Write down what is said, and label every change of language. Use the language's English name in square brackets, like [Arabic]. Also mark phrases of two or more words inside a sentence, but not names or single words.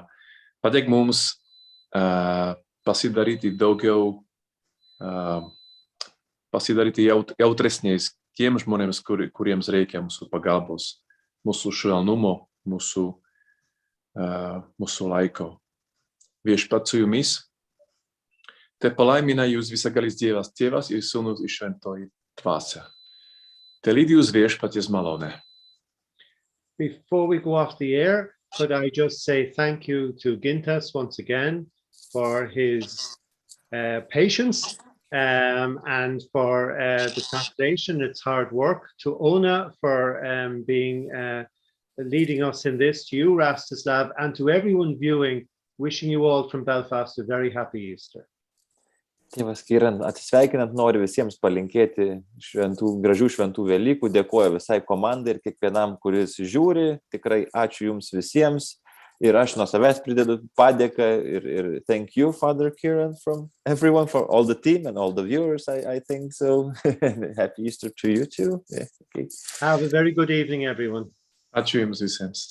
[Lithuanian] Padėk mums pasidaryti daugiau pasidaryti jautresniais tiem žmonėms, kuriems reikia mūsų pagalbos, mūsų švelnumo, mūsų laiko. Viešpats su jumis. Te palaimina jūs visagalis Dievas, Tėvas ir Sūnus ir Šventoji Dvasia. Te lydi jūs Viešpaties malonė. [English] Before we go off the air, could I just say thank you to Gintas once again for his patience and for the translation. It's hard work. To Ona for leading us in this, to you, Rastislav, and to everyone viewing, wishing you all from Belfast a very happy Easter. [Lithuanian] Tėvas Ciarán, atsisveikinant noriu visiems palinkėti gražių šventų Velykų, dėkoju visai komandai ir kiekvienam, kuris žiūri, tikrai ačiū jums visiems ir aš nuo savęs pridedu padėką ir [English] thank you, Father Ciarán, from everyone, for all the team and all the viewers, I think so. Happy Easter to you too. Yeah, okay. Have a very good evening, everyone. [Lithuanian] Ačiū jums visiems.